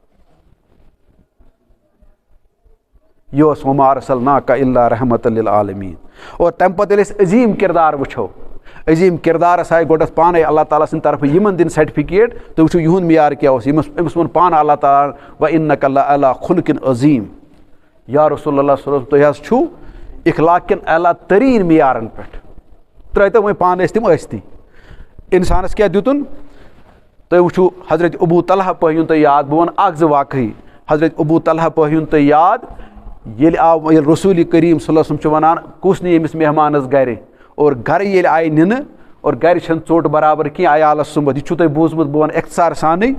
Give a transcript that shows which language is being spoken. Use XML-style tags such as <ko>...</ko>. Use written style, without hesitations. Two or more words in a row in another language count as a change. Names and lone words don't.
<ks>یہِ اوس</ks> <ar>وما ارسلناک الا رحمۃ للعالمیٖن.</ar> <ks>اور تَمہِ پتہٕ ییٚلہِ أسۍ عظیٖم کردار وٕچھو, عظیٖم کردارس آیہِ گۄڈنٮ۪تھ پانے اللہ تعالیٰ سٕنٛدِ طرفہٕ یِمن دِنۍ سرٹِفِکیٹ. تُہۍ وٕچھِو یِہُنٛد معیار کیٛاہ اوس, أمِس ووٚن پانہٕ اللہ تعالیٰ</ks> <ar>وَإِنَّكَ لَعَلَىٰ خُلُقٍ عظیٖم. یا رسول اللہ صلی اللہ علیہ وسلم</ar> <ks>تُہۍ حظ چھُو اخلاق کٮ۪ن اعلیٰ تریٖن معیارن پٮ۪ٹھ. ترٛٲیتو وۄنۍ پانہٕ ٲسۍ تِم ٲستی. اِنسانس کیٛاہ دِتُن تُہۍ وٕچھِو حضرت ابوٗ طلحہ پٲہِوُن تُہۍ یاد, بہٕ وَنہٕ اکھ زٕ واقعی. حضرت ابوٗ طلحہ پٲہِوُن تُہۍ یاد ییٚلہِ آو ییٚلہِ رسول کریم</ks> <ar>صلی اللہ علیہ وسلم</ar> <ks>چھُ وَنان کُس نی أمِس مہمانس گرِ, اور گرٕ ییٚلہِ آیہِ نِنہٕ اور گرِ چھنہٕ ژوٚٹ برابر کینٛہہ عیالس سُمبتھ, یہِ چھُو تۄہہِ بوٗزمُت بہٕ وَنہٕ اختصار سانٕے.</ks>